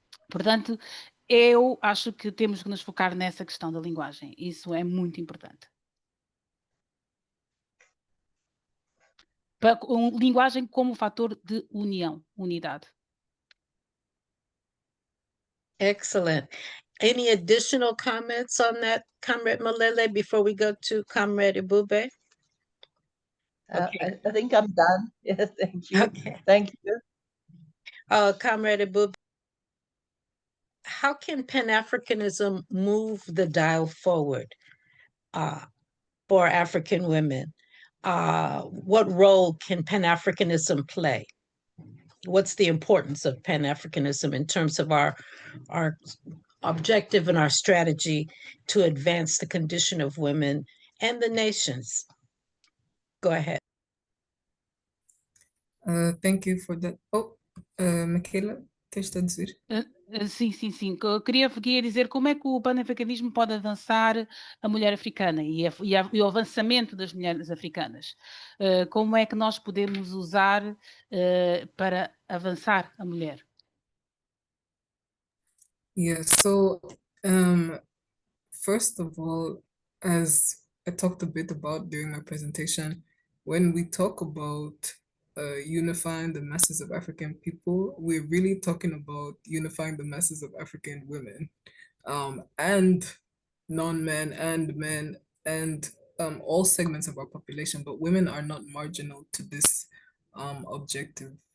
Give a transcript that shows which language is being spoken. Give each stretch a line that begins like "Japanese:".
Portuguese: Portanto, eu acho que temos que nos focar nessa questão da linguagem. Isso é muito importante. Linguagem como fator de união, unidade.
English: Excellent. Any additional comments on that, Comrade Malele, before we go to Comrade Ebube? Okay. I think I'm done. Yes, thank you. Okay. Thank you. Comrade Ebube, how can Pan-Africanism move the dial forward for African women? What role can Pan-Africanism play? What's the importance of Pan-Africanism in terms of our objective and our strategy to advance the condition of women and the nations? Go ahead. Thank you for that. Michaela,
Portuguese: tens de dizer? Sim. Eu queria dizer como é que o panafricanismo pode avançar a mulher africana e o avançamento das mulheres africanas. Como é que nós podemos usar para avançar a mulher?
English: Yeah, so first of all, as I talked a bit about during my presentation, when we talk about unifying the masses of African people, we're really talking about unifying the masses of African women, and non-men and men, and all segments of our population, but women are not marginal to this objective.